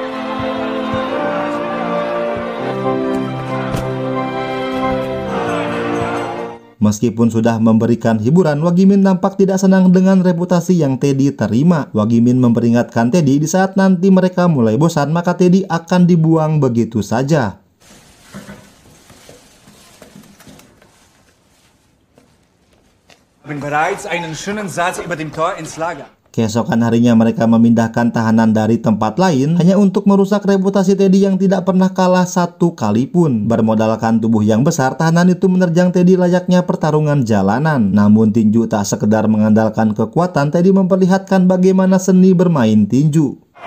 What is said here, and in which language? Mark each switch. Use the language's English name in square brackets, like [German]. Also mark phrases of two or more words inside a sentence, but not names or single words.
[Indonesian] Meskipun sudah memberikan hiburan, Wagimin nampak tidak senang dengan reputasi yang Teddy terima. Wagimin memperingatkan Teddy di saat nanti mereka mulai bosan, maka Teddy akan dibuang begitu saja. [German] Bereits einen schönen Satz über dem Tor ins Lager. [Indonesian] Keesokan harinya mereka memindahkan tahanan dari tempat lain hanya untuk merusak reputasi Teddy yang tidak pernah kalah satu kali pun. Bermodalkan tubuh yang besar, tahanan itu menerjang Teddy layaknya pertarungan jalanan. Namun tinju tak sekedar mengandalkan kekuatan, Teddy memperlihatkan bagaimana seni bermain tinju.